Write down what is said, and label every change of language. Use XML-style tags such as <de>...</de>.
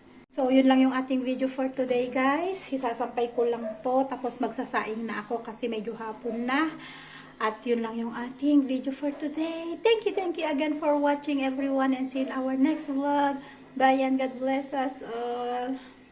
<tl>So, yun lang yung ating video for today guys. Isasampay ko lang to. Tapos magsasaing na ako kasi medyo hapon na. At yun lang yung ating video for today.</tl> <en>Thank you again for watching everyone. And see you in our next vlog. Bye and God bless us all.</en>